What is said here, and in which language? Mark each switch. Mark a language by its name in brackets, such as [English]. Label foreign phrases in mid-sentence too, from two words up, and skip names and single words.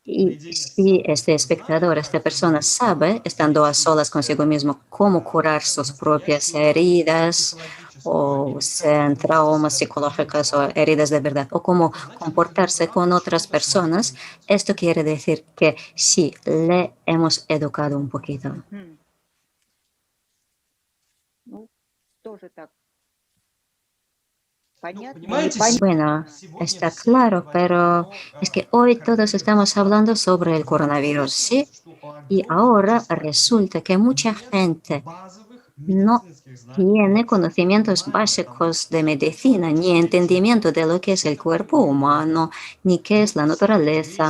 [Spanish] Y si este espectador, esta persona sabe, estando a solas consigo mismo, cómo curar sus propias heridas, o sean traumas psicológicos o heridas de verdad, o cómo comportarse con otras personas, esto quiere decir que sí, le hemos educado un poquito. [Russian] Ну, тоже так. Понятно? [Spanish] Bueno, está claro, pero es que hoy todos estamos hablando sobre el coronavirus, ¿sí? Y ahora resulta que mucha gente no tiene conocimientos básicos de medicina, ni entendimiento de lo que es el cuerpo humano, ni qué es la naturaleza.